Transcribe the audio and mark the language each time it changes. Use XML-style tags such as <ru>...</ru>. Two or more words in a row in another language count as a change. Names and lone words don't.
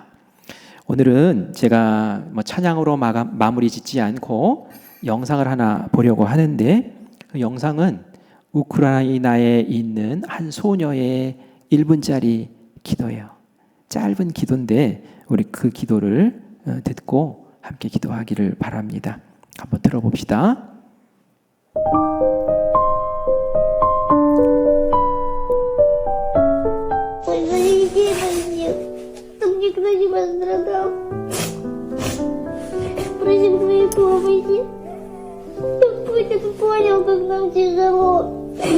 <ko>오늘은 제가 찬양으로 마무리 짓지 않고 영상을 하나 보려고 하는데 그 영상은 우크라이나에 있는 한 소녀의 1분짜리 기도예요. 짧은 기도인데 우리 그 기도를 듣고 함께 기도하기를 바랍니다. 한번 들어봅시다.</ko> <ru>Никто не пострадал. Просим твоей помощи. Пусть ты понял, как нам тяжело.</ru>